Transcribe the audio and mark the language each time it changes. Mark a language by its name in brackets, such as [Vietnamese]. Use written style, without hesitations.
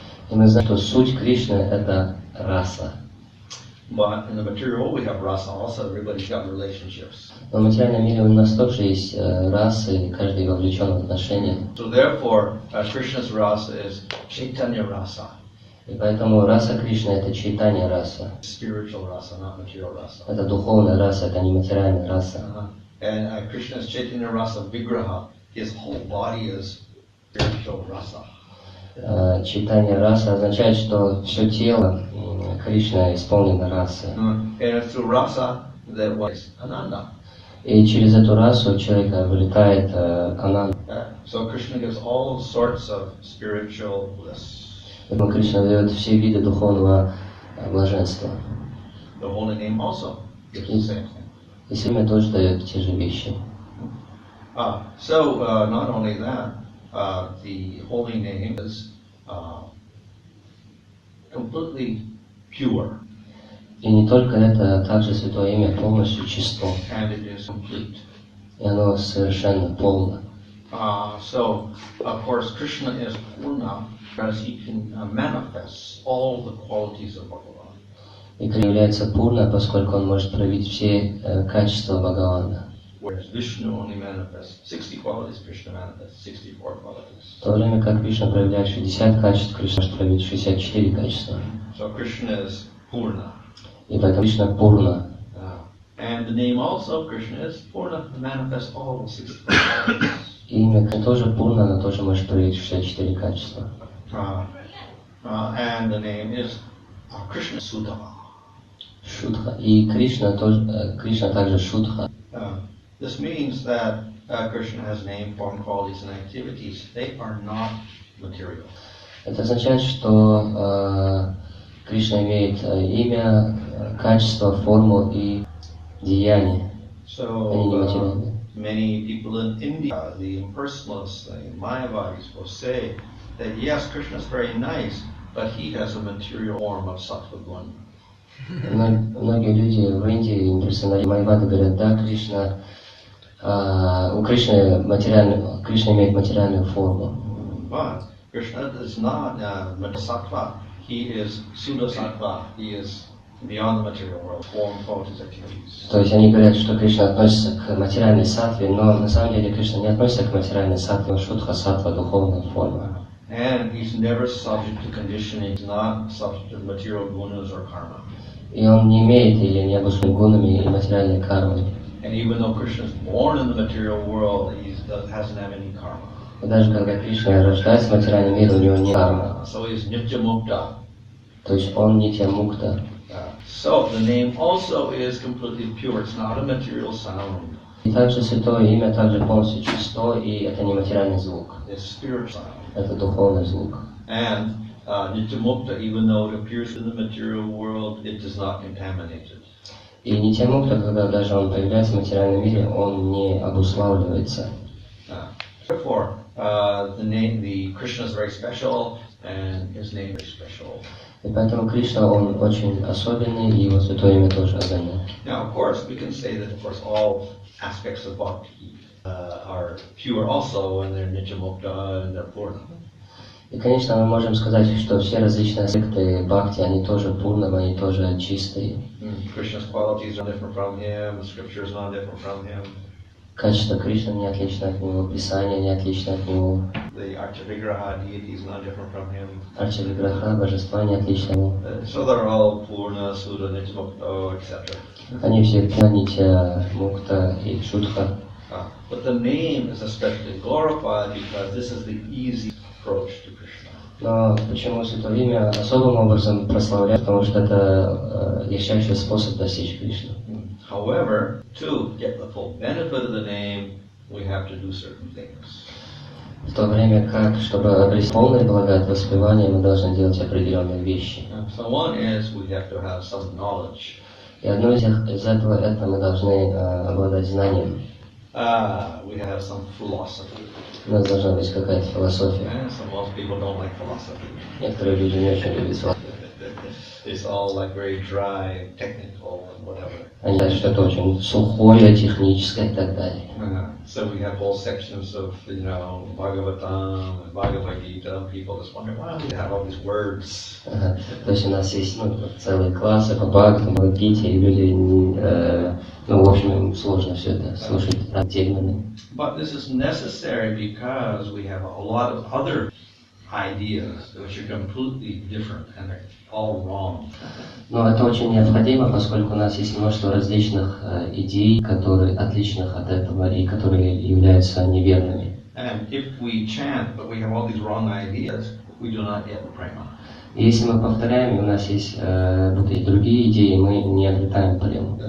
[Russian] И мы знаем, что суть Кришны – это раса. [English] But in the material we have rasa also. Everybody's got relationships. [Russian] Но в материальном мире у нас тоже есть расы, и каждый вовлечен в отношения. [English] So therefore, Krishna's rasa is Chaitanya rasa. [Russian] И поэтому раса Кришны — это чайтанья раса. [English] Spiritual rasa, not material rasa. [Russian] Это духовная раса, это не материальная раса. [English] And Krishna's Chaitanya rasa vigraha, his whole body is spiritual rasa. [Russian] Чайтанья раса означает, что все тело Кришна исполнено расой. [English] And it's through rasa that was ananda. [Russian] И через эту расу у человека вылетает ананда. [English] So Krishna gives all sorts of spiritual bliss. [Russian] Поэтому Кришна дает все виды духовного блаженства. [English] The holy name also gives the same thing. [Russian] И имя тоже дает те же вещи. [English] So not only that, the holy name is completely pure. [Russian] И не только это, также Святое Имя полностью чисто. [English] And it is complete. [Russian] И оно совершенно полно. [English] So, of course, Krishna is Purna because he can manifest all the qualities of Bhagavan. [Russian] И Кришна является Пурна, поскольку он может проявить все качества Бхагавана. [English] Whereas Vishnu only manifests 60 qualities, Krishna manifests 64 qualities. [Russian] В то время как Кришна проявляет 60 качеств, Кришна может проявить 64 качества. [English] So Krishna is Purna. [Russian] И поэтому Кришна Пурна. [English] And the name also, Krishna is Purna, manifests all the 64 qualities. [Russian] И имя тоже Пурна, но тоже может проявить 64 качества. [English] And the name is Krishna Sudha. [Russian] Шутха. И Кришна также Шутха. [English] This means that Krishna has name, form, qualities, and activities. They are not material. [Russian] Это означает, что Кришна имеет имя, качество, форму и деяние. Они не материальные. [English] Many people in India, the impersonalists, the Mayavadis, will say that yes, Krishna is very nice, but he has a material form of sattva guna. [Russian] Многие люди в Индии, имперсоналисты Майавады, говорят, да, у Кришны Кришна имеет материальную форму. [English] But Krishna is not sattva. He is pseudo sattva. He is beyond the material world, form, qualities, activities. [Russian] То есть они говорят, что Кришна относится к материальной саттве, но на самом деле Кришна не относится к материальной саттве, шутха саттва, духовная форма. [English] And he's never subject to conditioning. He's not subject to material gunas or karma. [Russian] И он не имеет или не обусловлен гунами и материальной кармой. [English] And even though Krishna is born in the material world, he hasn't have any karma. [Russian] И даже когда Кришна рождается в материальном мире, у него нет кармы. [English] So he's nitya mukta. [Russian] То есть он нитья мукта. [English] So the name also is completely pure. It's not a material sound. [Russian] И также святое имя также полностью чисто, и это не материальный звук. [English] It's spiritual sound. [Russian] Это духовный звук. [English] And nitya mukta, even though it appears in the material world, it is not contaminated. [Russian] И нитья мукта, когда даже он появляется в материальном мире, он не обуславливается. [English] Therefore, the Krishna is very special, and his name is special. [Russian] И поэтому Кришна, он очень особенный, и его святое имя тоже особенное. [English] Now, of course, we can say that, of course, all aspects of bhakti are pure also, and they're nitya mukta, and they're purna. [Russian] И, конечно, мы можем сказать, что все различные аспекты бхакти, они тоже пурнамы, они тоже чистые. [English] Krishna's qualities are different from him, the scripture is not different from him. [Russian] Качество Кришны не отлично от него, Писание не отлично от него. [English] The Archa-vigraha deity is not different from him. [Russian] Арча-виграха, божества не отлично от него. [English] So they're all purna, sudha, nitya mukta, etc. [Russian] Они все нитья, мукта и шутха. [English] But the name is especially glorified because this is the easy approach to Krishna. [Russian] Но почему святое имя особым образом прославляют, потому что это легчайший способ достичь Кришны. [English] However, to get the full benefit of the name, we have to do certain things. [Russian] В то время как, чтобы обрести полное благо от воспевания, мы должны делать определенные вещи. [English] So one is we have to have some knowledge. [Russian] И одно из этого это мы должны обладать знанием. [English] We have some philosophy. [Russian] У нас должна быть какая-то философия. [English] So most people don't like philosophy. [Russian] Некоторые люди не очень любят философию. [English] It's all like very dry, technical, and whatever. [Russian] Они считают, что это очень сухое, техническое и так далее. [English] So we have whole sections of, Bhagavatam and Bhagavad Gita, and people just wonder, why do we have all these words? [Russian] То есть у нас есть целые классы по Бхагаватам, Бхагавад-гите, и люди, в общем, им сложно все это слушать термины. [English] But this is necessary because we have a lot of other ideas which are completely different and they're all wrong. [Russian] Но это очень необходимо, поскольку у нас есть множество различных идей, которые отличных от этого и которые являются неверными. [English] And if we chant, but we have all these wrong ideas, we do not get the prema. [Russian] И если мы повторяем, и у нас есть вот эти другие идеи, мы не обретаем прему.